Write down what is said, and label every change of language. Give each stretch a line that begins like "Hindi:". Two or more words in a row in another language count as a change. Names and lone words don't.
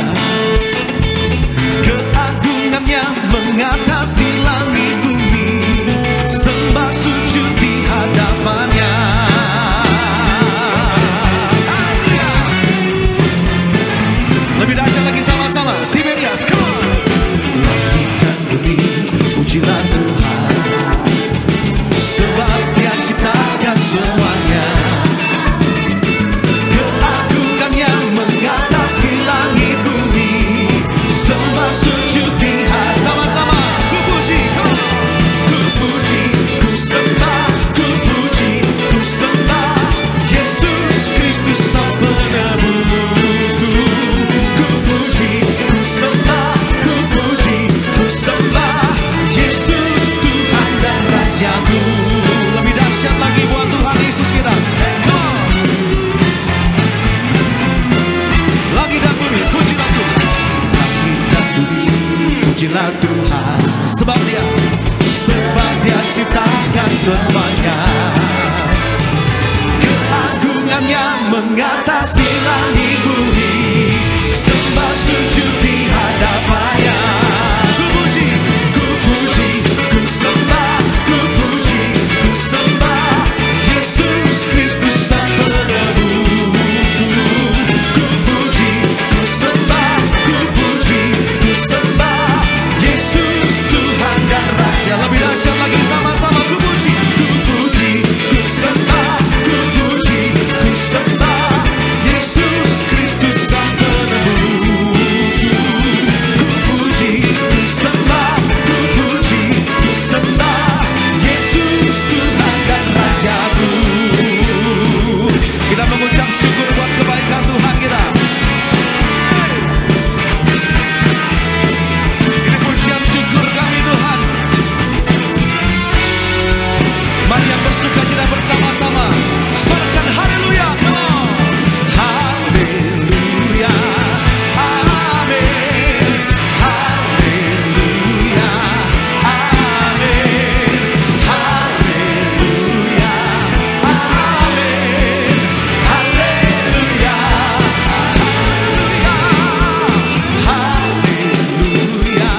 Indonesian: Keagungannya mengatasi langit bumi, sembah sujud di hadapannya. Lebih dahsyat lagi sama-sama, Tiberias,
English: come on.
Indonesian: Langit dan bumi, pujilah Tuhan, sebab Dia ciptakan semuanya. Keagungannya mengatasi langit bumi, sembah sujud di hadapannya. Sama-sama, ku puji,
English: come on.
Indonesian: Ku puji, ku sembah, ku puji, ku sembah Yesus Kristus Sang Penebusku. Ku puji, ku sembah, ku puji, ku sembah Yesus Tuhan dan Rajaku. Lebih dahsyat lagi buat Tuhan Yesus kita.
English: Come on.
Indonesian: Langit dan bumi, pujilah Tuhan. Langit dan bumi, pujilah Tuhan, sebab Dia ciptakan semuanya. Keagungannya mengatasi langit bumi, sembah sujud di hadapannya. Ku puji, ku puji, ku sembah, ku puji, ku sembah Yesus Kristus Sang Penebusku. Ku puji, ku sembah, ku puji, ku sembah Yesus Tuhan dan Raja. Lebih dahsyat lagi sama-sama, ku puji, ku sembah, ku puji, ku sembah Yesus Kristus Sang Penebusku. Ku puji, ku sembah, ku puji, ku sembah Yesus Tuhan dan Rajaku. Kita mengucap syukur buat kebaikan Tuhan kita. Ini pujian syukur kami Tuhan. Mari yang bersuka cita bersama-sama sorakan haleluya,
English: come on.
Indonesian: Haleluya, amin. Haleluya, amin. Haleluya, amin. Haleluya, haleluya, haleluya.